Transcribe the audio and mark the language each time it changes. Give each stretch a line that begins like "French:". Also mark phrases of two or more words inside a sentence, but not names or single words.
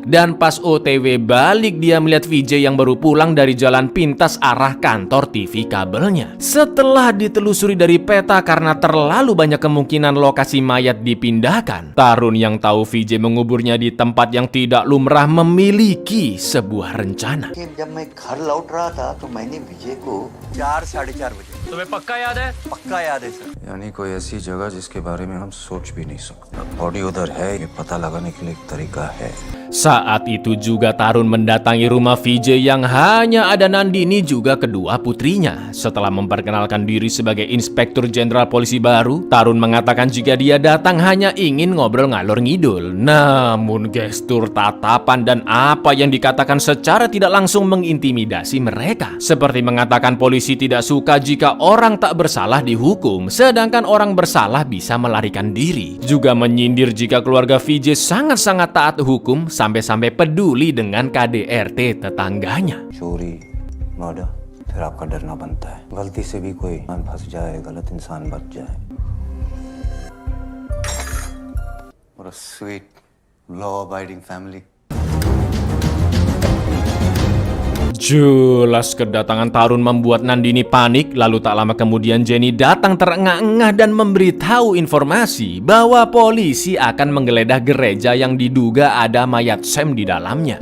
Indonesian: Dan pas OTW balik dia melihat VJ yang baru pulang dari jalan pintas arah kantor TV kabelnya. Setelah ditelusuri dari peta karena terlalu banyak kemungkinan lokasi mayat dipindahkan, Tarun yang tahu VJ menguburnya di tempat yang tidak lumrah memiliki sebuah rencana.
Hindi: जब मैं घर लौट रहा था तो मैंने विजय को 4 साढ़े 4 बजे। तुम्हें पक्का याद है? पक्का याद है सर। यानी कोई ऐसी जगह जिसके बारे बारे में हम सोच भी नहीं सकते। बॉडी उधर है, ये पता लगाने के लिए एक तरीका है।
Indonesian: Saat itu juga Tarun mendatangi rumah VJ yang hanya ada Nandini juga kedua putrinya. Setelah memperkenalkan diri sebagai Inspektur Jenderal Polisi baru, Tarun mengatakan jika dia datang hanya ingin ngobrol
Javanese: ngalor ngidul.
Indonesian: Namun gestur, tatapan, dan apa yang dikatakan secara tidak langsung mengintimidasi mereka. Seperti mengatakan polisi tidak suka jika orang tak bersalah dihukum, sedangkan orang bersalah bisa melarikan diri. Juga menyindir jika keluarga VJ sangat-sangat taat hukum, sampai-sampai peduli dengan KDRT tetangganya.
Hindi: चोरी, मर्डर, फिर आपका डरना बनता है गलती से भी कोई इंसान फंस जाए, गलत इंसान बच जाए। और
English: a sweet, law-abiding family.
Indonesian: Jelas kedatangan Tarun membuat Nandini panik. Lalu tak lama kemudian Jenny datang terengah-engah dan memberitahu informasi bahwa polisi akan menggeledah gereja yang diduga ada mayat Sam di dalamnya.